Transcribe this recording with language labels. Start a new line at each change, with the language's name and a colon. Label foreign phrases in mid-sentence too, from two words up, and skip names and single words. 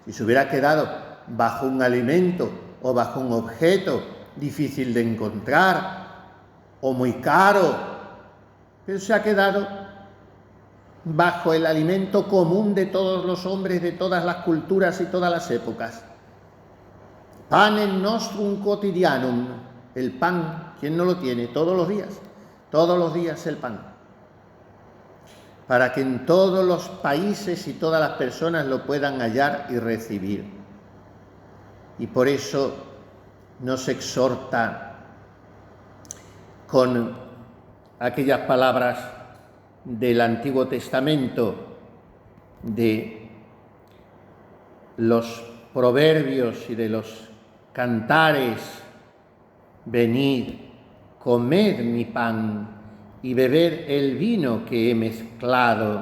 Spanish: Si se hubiera quedado bajo un alimento o bajo un objeto difícil de encontrar o muy caro, pero se ha quedado bajo el alimento común de todos los hombres, de todas las culturas y todas las épocas.
Latin: Panem nostrum quotidianum,
Spanish: el pan, ¿quién no lo tiene? Todos los días el pan. Para que en todos los países y todas las personas lo puedan hallar y recibir. Y por eso nos exhorta con aquellas palabras del Antiguo Testamento, de los proverbios y de los cantares: venid, comed mi pan y bebed el vino que he mezclado.